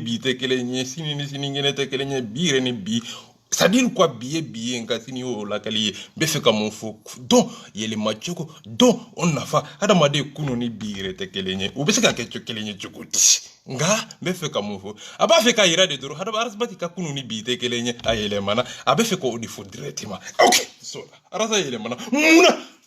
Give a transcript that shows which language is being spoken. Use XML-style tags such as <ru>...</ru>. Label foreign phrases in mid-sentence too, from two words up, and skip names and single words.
<bm>bi tɛ kelen ye sini ni sinikɛnɛ tɛ kelen ye bi yɛrɛ ni bi</bm> <fr>c'est à dire quoi</fr> <bm>bi ye nka sini y'o lakali ye n bɛ fɛ ka mun fɔ dɔn yɛlɛma cogo dɔn o nafa hadamaden kunu ni bi yɛrɛ tɛ kelen ye u bɛ se ka kɛ kelen ye cogo di nka n bɛ fɛ ka mun fɔ a b'a fɛ k'a yira de dɔrɔn hadamaden ka kunu ni bi tɛ kelen ye a yɛlɛmana a bɛ fɛ k'o de fɔ directement</bm> <en>ok so</en> <bm>arasa yɛlɛmana munna</bm>